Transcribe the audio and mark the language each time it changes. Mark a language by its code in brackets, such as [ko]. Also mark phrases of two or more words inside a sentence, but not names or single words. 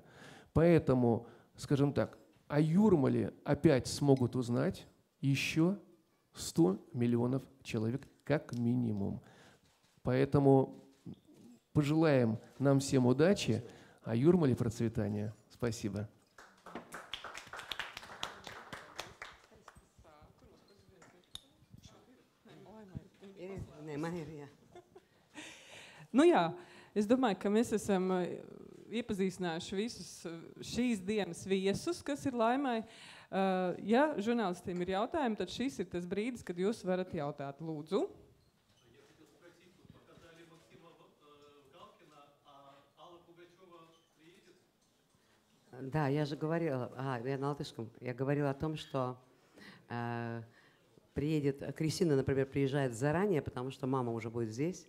[ru] Поэтому, скажем так, о Юрмале опять смогут узнать еще 100 миллионов человек как минимум. Поэтому пожелаем нам всем удачи, а Юрмале процветания. Спасибо. [lv] Nu jā, es domāju, ka mēs esam iepazīstinājuši visus šīs dienas viesus, kas ir Laimai. Ja žurnālistiem ir jautājumi, tad šis ir tas brīdis, kad jūs varat jautāt. Lūdzu. [ru] Да, я же говорила, я на латышском, я говорила о том, что приедет, Кристина, например, приезжает заранее, потому что мама уже будет здесь.